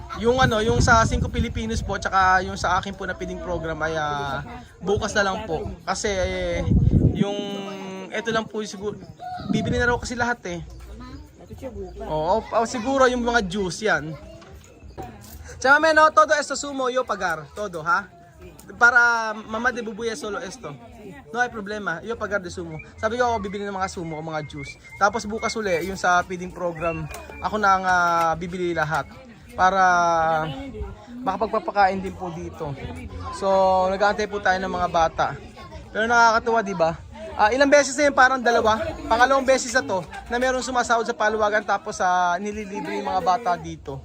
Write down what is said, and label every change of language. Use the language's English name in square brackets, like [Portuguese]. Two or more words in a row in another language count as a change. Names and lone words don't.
[Filipino] Yung yung sa 5 Pilipinos po, tsaka yung sa akin po na feeding program ay bukas na lang po. Kasi yung eto lang po siguro, bibili na raw kasi lahat eh. Oo, siguro yung mga juice yan. [Spanish] Tsaka no, todo esto sumo yo pagar, todo ha. Para mama de bubuya solo esto. No hay problema, yo pagar de sumo. [Filipino] Sabi ko ako bibili ng mga sumo o mga juice. Tapos bukas uli yung sa feeding program, ako na ang bibili lahat para makapagpapakain din po dito. So, nag-aantay po tayo ng mga bata. Pero nakakatuwa, di ba? Ilang beses na yun, parang dalawa. Pangalawang beses na to, na merong sumasahod sa paluwagan tapos nililibre yung mga bata dito.